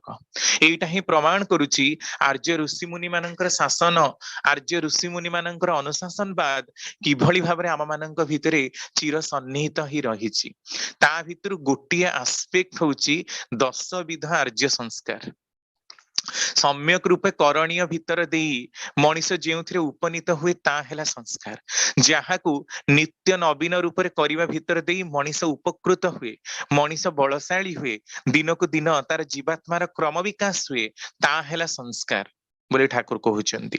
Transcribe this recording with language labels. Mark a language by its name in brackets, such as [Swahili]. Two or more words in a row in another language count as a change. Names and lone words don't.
[Odia] ଏଇଟା ହିଁ ପ୍ରମାଣ କରୁଛି ଆର୍ଯ୍ୟ ଋଷିମୁନି ମାନଙ୍କର ଶାସନ, ଆର୍ଯ୍ୟ ଋଷିମୁନି ମାନଙ୍କର ଅନୁଶାସନବାଦ କିଭଳି ଭାବରେ ଆମ ମାନଙ୍କ ଭିତରେ ଚିର ସନ୍ନିହିତ ହିଁ ରହିଛି। ତା ଭିତରୁ ଗୋଟିଏ ଆସ୍ପେକ୍ଟ ହଉଛି 10 ବିଧ ଆର୍ଯ୍ୟ ସଂସ୍କାର। ସମ୍ୟକ ରୂପେ କରଣୀୟ ଭିତର ଦେଇ ମଣିଷ ଯେଉଁଥିରେ ଉପନୀତ ହୁଏ ତା ହେଲା ସଂସ୍କାର ଯାହାକୁ ନିତ୍ୟ ନବୀନ ରୂପରେ କରିବା ଭିତର ଦେଇ ମଣିଷ ଉପକୃତ ହୁଏ ମଣିଷ ବଳଶାଳୀ ହୁଏ ଦିନକୁ ଦିନ ତାର ଜୀବାତ୍ମାର କ୍ରମ ବିକାଶ ହୁଏ ତା ହେଲା ସଂସ୍କାର ବୋଲି ଠାକୁର କହୁଛନ୍ତି।